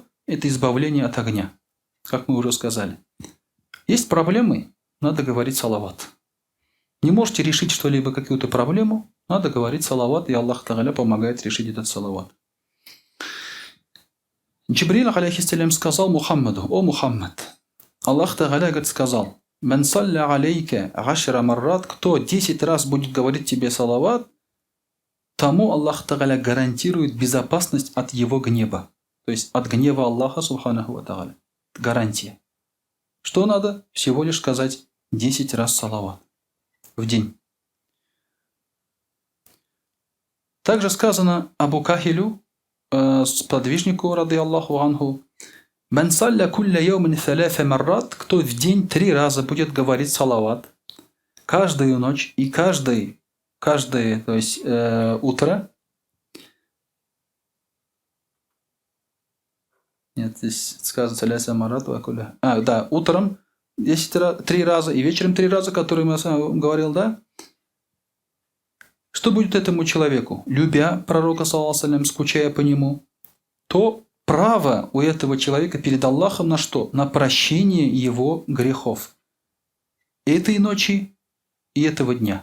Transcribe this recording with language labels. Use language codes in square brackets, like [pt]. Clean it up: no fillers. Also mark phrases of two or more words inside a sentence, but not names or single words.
[ru] Это избавление от огня, как мы уже сказали. Есть проблемы, надо говорить салават. Не можете решить что-либо, какую-то проблему, надо говорить салават, и Аллах Тааля помогает решить этот салават. Джибрил алейхиссалям сказал Мухаммаду: «О Мухаммад, Аллах Тааля сказал, [ar] «من صلى عليك عشر مرات», [ru] кто 10 раз будет говорить тебе салават, тому Аллах Тааля гарантирует безопасность от его гнева. То есть от гнева Аллаха [ar] سبحانه وتعالى. [ru] Гарантия. Что надо? Всего лишь сказать 10 раз салават в день. Также сказано Абу Кахилю, сподвижнику, [ar] رضي الله عنه, «من صلى كل يوم ثلاث مرات», [ru] кто в день 3 раза будет говорить салават, каждую ночь и каждое, то есть утро. Нет, здесь сказано [ar] ثلاث مرات وكل. [ru] Да, утром 3 раза и вечером 3 раза, которые я говорил, да? Что будет этому человеку? Любя Пророка, [ar] صلى الله عليه, [ru] скучая по нему, то право у этого человека перед Аллахом на что? На прощение его грехов. Этой ночи и этого дня.